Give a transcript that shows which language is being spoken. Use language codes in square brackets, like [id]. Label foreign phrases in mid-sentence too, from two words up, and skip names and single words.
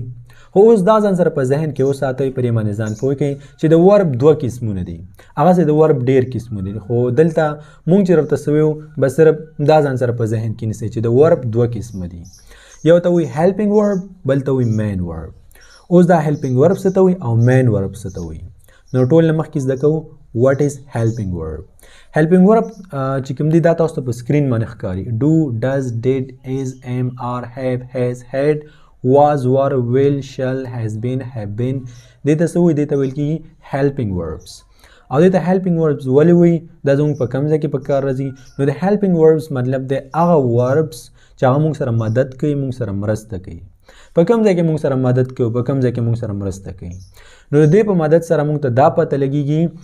[ps] خو اوس دا ځان سره په ذهن کې وساتئ پرې باندې ځان پوه کړئ چې د ورب دوه قسمونه دي هغسې د ورب ډېر قسمونه دي خو دلته مونږ چې درته څه ویو بس صرف دا ځان سره په ذهن کې نیسئ چې د ورب دوه قسمه دي یو ته وایي [en] helping verb [ps] بل ته وایي [en] main verb. [ps] اوس دا [en] helping verb [ps] څه ته وایي او [en] main verb [ps] څه ته وایي نو ټول نه مخکې زده کوو [en] what is helping verb. [ps] هیلپینګ ورب چې کوم دی دا تاسو ته په سکرین باندې ښکاري [en] do does did is am are have has had was were will shall has been have been [ps] دې ته څه وایي دې ته ویل کېږي [en] helping verbs [ps] او دې ته [en] helping verbs [ps] ولې وایي دا زموږ په کوم ځای کې په کار راځي نو د [en] helping verbs [ps] مطلب دی هغه وربس چې هغه موږ سره مدد کوي موږ سره مرسته کوي په کوم ځای کې موږ سره مدد کوي په کوم ځای کې موږ سره مرسته کوي نو د دې په مدد سره موږ ته دا پته لګیږي